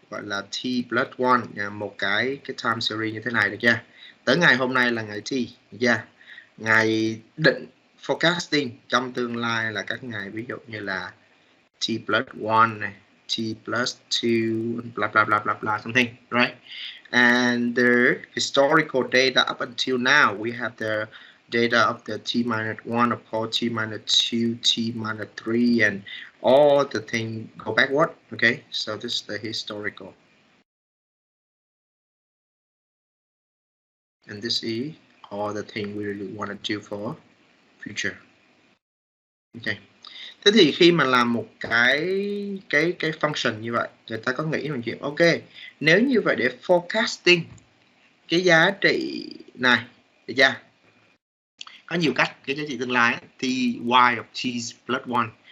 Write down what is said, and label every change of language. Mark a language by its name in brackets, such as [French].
[Vietnamese] Gọi là t plus 1, một cái time series như thế này được chưa? Tới ngày hôm nay là ngày t, được chưa? Ngày định forecasting trong tương lai là các ngày ví dụ như là t plus 1 này, t plus 2, [English] blah blah blah blah blah something, right? And the historical data up until now, we have the data of the t minus 1, of course, t minus 2, t minus 3, and all the thing go backward. Okay, so this is the historical. And this is all the thing we really want to do for future. Okay. [Vietnamese] Thế thì khi mà làm một cái function như vậy, người ta có nghĩ một chuyện, ok, nếu như vậy để forecasting cái giá trị này, được chưa? Có nhiều cách, cái giá trị tương lai thì y of t plus 1.